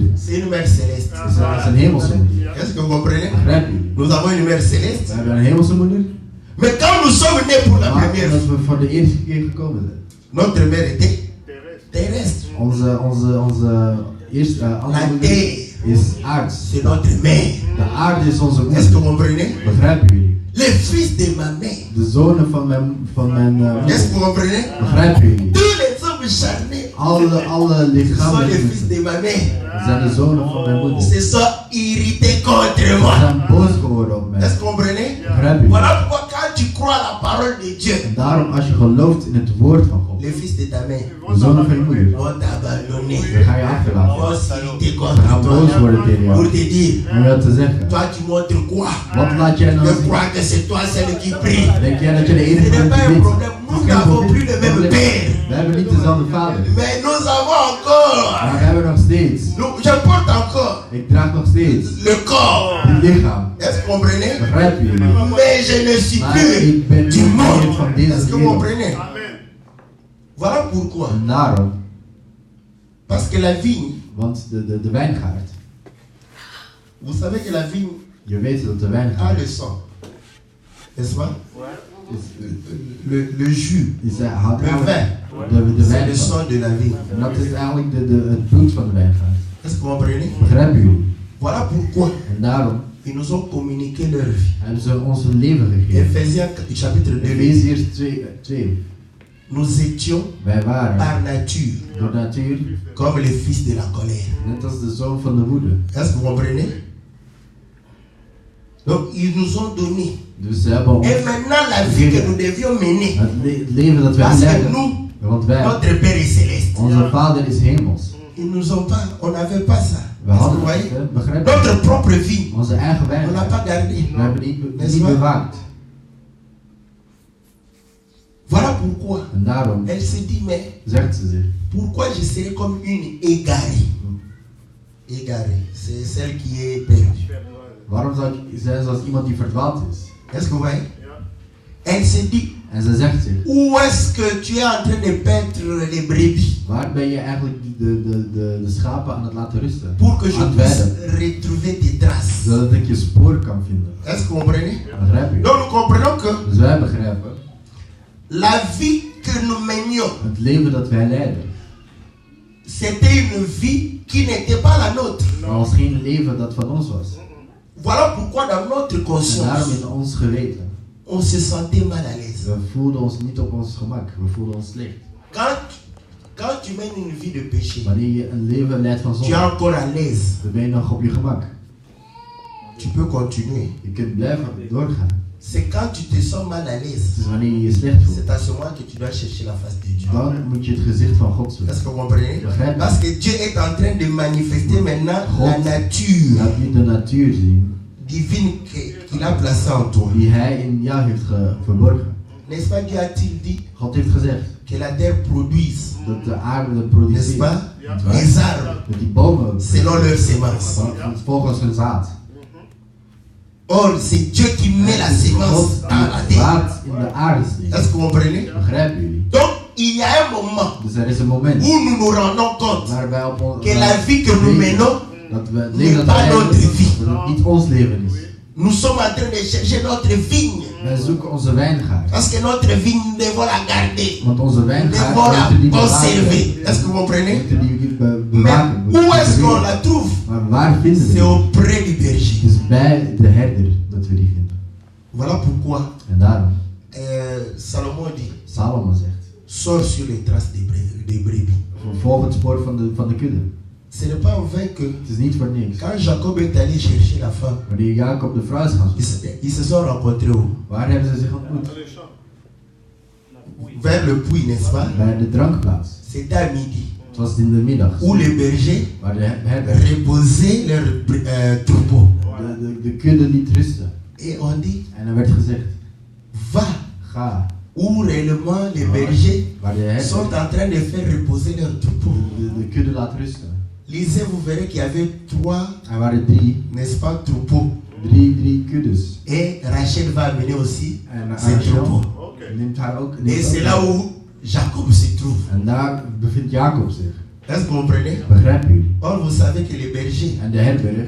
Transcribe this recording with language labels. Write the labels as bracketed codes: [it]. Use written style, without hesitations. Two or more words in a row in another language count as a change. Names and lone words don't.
[fr] c'est une mère céleste. [nl] is een hemelse moeder. [fr] Est-ce que vous comprenez? [nl] Begrijpt u? [fr] Nous avons une mère [nl] We [fr] céleste. [nl] hebben een hemelse moeder, [fr] Mais quand nous sommes nés pour la [nl] maar [fr] première [nl] omdat [fr] fois, [nl] we voor de eerste keer gekomen zijn. [fr] notre mère était terrestre. [nl] Onze eerste andere [fr] La [nl] moeder [fr] terre, [nl] is aards. [fr] c'est notre mère. [nl] De aarde is onze [fr] Est-ce que vous [nl] moeder. [fr] comprenez? [nl] Begrijpen jullie? [fr] Les fils de ma mère. [nl] De zonen van mijn [fr] Est-ce que [nl] moeder. [fr] vous comprenez? [nl] Begrijpen jullie? [fr] Tous les hommes charnés [nl] Alle [fr] sont [nl] lichamen [fr] les fils de ma mère. [nl] zijn de zonen van mijn moeder. [fr] Se sont irrités contre [nl] Ze [fr] moi. [nl] zijn boos geworden op mij. [fr] Est-ce que vous comprenez? [nl] Begrijpen jullie? [fr] Voilà pourquoi quand tu crois à la parole de Dieu, [nl] En daarom als je gelooft in het woord van God, [fr] les fils de ta mère [nl] de zonen van je moeder, [fr] vont t'abandonner. [nl] dan ga je achterlaten. [fr] Vont s'irriter [nl] Ze [fr] contre [nl] gaan boos [fr] toi. [nl] worden tegen [fr] Pour [nl] jou. [fr] te dire, [nl] Om jou te zeggen. [fr] toi tu montres quoi? [nl] Wat laat jij nou [fr] Je [nl] zien? [fr] crois que c'est toi celle qui prie. [nl] Denk jij dat je de [fr] Ce [nl] enige [fr] n'est [nl] bent [fr] pas [nl] die [fr] un [nl] bidt? [fr] problème. [nl] Het [fr] Nous [nl] is geen [fr] n'avons plus le même [nl] probleem. [fr] père. [nl] We hebben niet dezelfde vader. [fr] Mais nous avons encore. [nl] Maar we hebben nog steeds. [fr] Je porte encore [nl] Ik draag nog steeds [fr] le corps. [nl] het lichaam. [fr] Est-ce que vous comprenez? [nl] Begrijpen jullie? [fr] Mais je ne suis [nl] Maar [fr] plus [nl] ik ben [fr] du [nl] niet meer [fr] monde. [nl] van [fr] Est-ce [nl] deze [fr] que vous [nl] wereld. [fr] comprenez? Voilà pourquoi. [nl] En daarom, [fr] Parce que la vigne, [nl] want de wijngaard, [fr] vous savez que la vigne [nl] je weet dat de [fr] a [nl] wijngaard [fr] le sang. N'est-ce pas? [nl] is, [fr] Le jus, [nl] houdt [fr] le vin, [nl] de [fr] c'est [nl] wijn [fr] le [nl] van. [fr] sang de la vigne. [nl] En dat is eigenlijk het bloed van de wijngaard. [fr] Est-ce que vous comprenez? [nl] Begrijpen jullie? [fr] Voilà pourquoi [nl] En daarom [fr] ils nous ont communiqué leur vie. [nl] hebben ze ons een leven gegeven. [fr] Ephésiens chapitre 2. [nl] Efeziërs 2. [fr] Nous étions [nl] Wij waren [fr] par nature [nl] door natuur [fr] comme les fils de la colère. [nl] net als de zoon van de woede. [fr] Est-ce que vous comprenez? Donc ils nous ont donné. [nl] Dus ze hebben ons [fr] Et maintenant la vie que nous devions mener. [nl] het leven dat wij [fr] Parce que [nl] leiden. [fr] nous, [nl] Want wij, [fr] notre Père est céleste. [nl] onze vader is hemels. [fr] Ils nous ont pas, on n'avait pas ça. [nl] We [fr] Est-ce que vous [nl] hadden [fr] voyez? [nl] het, begrijp je? [fr] Notre propre vie, [nl] Onze eigen [fr] on l'a [nl] wijngaard. [fr] pas gardé. [nl] We hebben [fr] N'est-ce [nl] niet [fr] pas? [nl] bewaakt. [fr] Voilà pourquoi [nl] En daarom [fr] elle se dit, mais [nl] zegt ze zich. [fr] pourquoi je serais comme une égarée? Égarée, c'est celle qui est perdue. [nl] Waarom zou ik zijn zoals iemand die verdwaald is? [fr] Est-ce que vous voyez? Elle se dit, [nl] En ze zegt zich. [fr] où est-ce que tu es en train de perdre les brebis? [nl] Waar ben je eigenlijk de schapen aan het laten rusten? [fr] Pour que je [nl] Aan het [fr] puisse [nl] weiden. [fr] retrouver tes traces. [nl] Zodat ik je spoor kan vinden. [fr] Est-ce que vous comprenez? [nl] Begrijp je? [fr] Donc nous comprenons que [nl] Dus wij begrijpen. [fr] la vie que nous menions, [nl] Het leven dat wij leiden. [fr] c'était une vie qui n'était pas la nôtre. [nl] Maar was geen leven dat van ons was. [fr] Voilà pourquoi dans notre [nl] En daarom [fr] conscience, [nl] in ons geweten. [fr] on se sentait mal à l'aise. [nl] We voelden ons niet op ons gemak. We voelden ons slecht. [fr] Quand tu mènes une vie de péché, [nl] Wanneer je een leven leidt van [fr] tu es [nl] zonde, [fr] encore à l'aise. [nl] dan ben je nog op je gemak. [fr] Tu peux continuer. [nl] Je kunt blijven doorgaan. [fr] C'est quand tu te sens mal à [nl] Het [fr] l'aise. [nl] is wanneer je je slecht voelt. [fr] C'est à ce moment que tu dois chercher la face de Dieu. [nl] Dan moet je het gezicht van God zoeken. [fr] Est-ce que vous comprenez? [nl] Begrijp je? [fr] Parce que Dieu est en train de manifester maintenant la [nl] God [fr] nature [nl] laat je de natuur zien [fr] divine qu'il a placée en toi. [nl] die hij in jou heeft verborgen. [fr] N'est-ce pas, Dieu a-t-il dit [nl] God heeft gezegd [fr] que la terre produise, [nl] dat de aarde [fr] n'est-ce [nl] produceert. [fr] pas, [nl] Niet waar? [fr] les arbres [nl] Dat die bomen [fr] selon leur semence. [nl] volgens hun zaad. [fr] Or, c'est Dieu qui met la semence [nl] God [fr] dans la [nl] die [fr] terre. [nl] zaad in de aarde steekt. [fr] Est-ce que vous comprenez? [nl] Begrijpen jullie? [fr] Donc, il y a un moment [nl] Dus er is een moment [fr] où nous nous rendons compte [nl] waar wij op ons [fr] que la vie que nous menons, [nl] dat we het leven dat [fr] pas [nl] wij [fr] notre [nl] leiden, [fr] vie. [nl] dat het niet ons leven is. [fr] nous sommes en train de chercher notre vigne. [nl] Wij zoeken onze wijngaard. [fr] Parce que notre vigne, nous devons la garder. [nl] Want onze [fr] Nous [nl] wijngaard [fr] devons la [nl] moeten die [fr] conserver. [nl] bewaken. [fr] Est-ce que vous comprenez? [nl] Moeten die [fr] Mais [nl] bewaken. [fr] où est-ce qu'on la trouve? [nl] Maar waar vinden we [fr] C'est [nl] die? [fr] auprès du berger. [nl] Het is bij de herder dat we die vinden. [fr] Voilà pourquoi [nl] En daarom, [fr] Salomon dit, [nl] Salomo zegt, [fr] sors sur les traces des brebis. [nl] Volg het spoor van de kudde. [fr] Ce n'est pas en vain que [nl] Het is niet voor niks. [fr] quand Jacob est allé chercher la femme, [nl] Wanneer Jacob de vrouw is gaan zoeken, [fr] ils se sont rencontrés où? [nl] waar hebben ze zich ontmoet? [fr] Dans les champs. Vers le puits, n'est-ce pas? [nl] Bij de drankplaats. [fr] C'était à midi, [nl] Het was in de middag. [fr] où les bergers [nl] Waar de herder [fr] reposaient leurs troupeaux. [nl] de kudde liet rusten. [fr] Et on dit, [nl] En er werd gezegd, [fr] va, [nl] ga. [fr] où réellement les bergers [nl] Waar de herder [fr] sont en train de faire reposer leurs troupeaux. [nl] de kudde laat rusten. [fr] Lisez, vous verrez qu'il y avait 3, [nl] Er waren drie [fr] n'est-ce pas, troupeaux. [nl] kuddes. [fr] Et Rachel va amener aussi [nl] En [fr] ses troupeaux. Ok. [nl] neemt haar ook. [fr] Et c'est là où Jacob se trouve. [nl] En daar bevindt Jacob zich. [fr] Est-ce que vous comprenez? [nl] Begrijpen jullie? [fr] Or, vous savez que les bergers, [nl] En de herberg,